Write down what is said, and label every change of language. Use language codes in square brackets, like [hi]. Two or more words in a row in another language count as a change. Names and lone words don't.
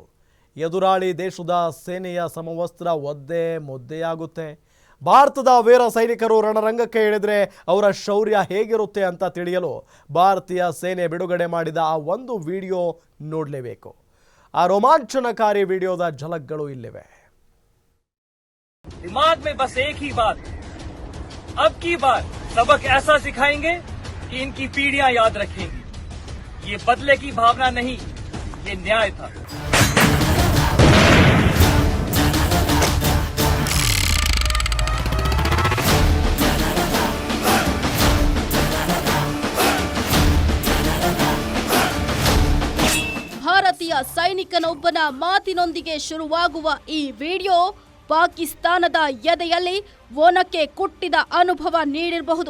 [kn] ಎದುರಾಳಿ ದೇಶದ ಸೇನೆಯ ಸಮವಸ್ತ್ರ ಒದ್ದೆ ಮುದ್ದೆಯಾಗುತ್ತೆ. ಭಾರತದ ವೀರ ಸೈನಿಕರು ರಣರಂಗಕ್ಕೆ ಇಳಿದ್ರೆ ಅವರ ಶೌರ್ಯ ಹೇಗಿರುತ್ತೆ ಅಂತ ತಿಳಿಯಲು ಭಾರತೀಯ ಸೇನೆ ಬಿಡುಗಡೆ ಮಾಡಿದ ಆ ಒಂದು ವಿಡಿಯೋ ನೋಡಲೇಬೇಕು. ಆ ರೋಮಾಂಚನಕಾರಿ ವಿಡಿಯೋದ ಝಲಕ್ಗಳು ಇಲ್ಲಿವೆ. [hi] दिमाग में बस एक ही बात, अब की बार सबक ऐसा सिखाएंगे कि इनकी पीढ़ियां याद रखेंगी. ये बदले की भावना नहीं, ये न्याय था. [kn] ಭಾರತೀಯ ಸೈನಿಕನೊಬ್ಬನ ಮಾತಿನೊಂದಿಗೆ ಶುರುವಾಗುವ ಈ ವಿಡಿಯೋ ಪಾಕಿಸ್ತಾನದ ಎದೆಯಲ್ಲಿ ಒನಕೆ ಕುಟ್ಟಿದ ಅನುಭವ ನೀಡಿರಬಹುದು.